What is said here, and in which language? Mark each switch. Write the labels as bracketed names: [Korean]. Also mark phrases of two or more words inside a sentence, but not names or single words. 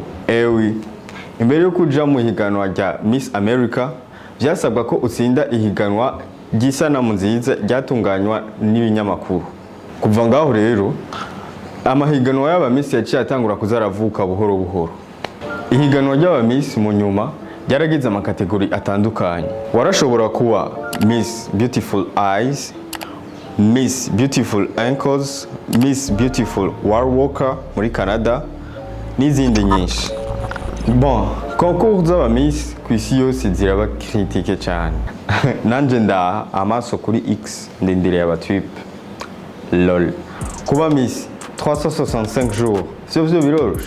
[Rundi] Ewi, imbere yo kuja mu higanwa rya Miss America byasabwa ko utsinda ihiganwa ry'isanamu nziza ryatunganywa n'ibinyamakuru. Kuva ngaho rero amahiganwa y'aba Miss yaciye atangura kuzaravuka buhoro buhoro. Ihiganwa ry'aba Miss mu nyuma ryaragize amakategori atandukanye. Warashobora kuba Miss Beautiful Eyes, Miss Beautiful Ankles, Miss Beautiful War Walker muri Canada n'izindi nyinshi. [French] Bon, concours [Rundi] z'aba Miss kw'isi yose ziraba kritike cyane. Nanje ndaha amaso kuri X ndindiriye abatwipe. Lol. Kuba Miss 365 jours, sivyo biroroshe.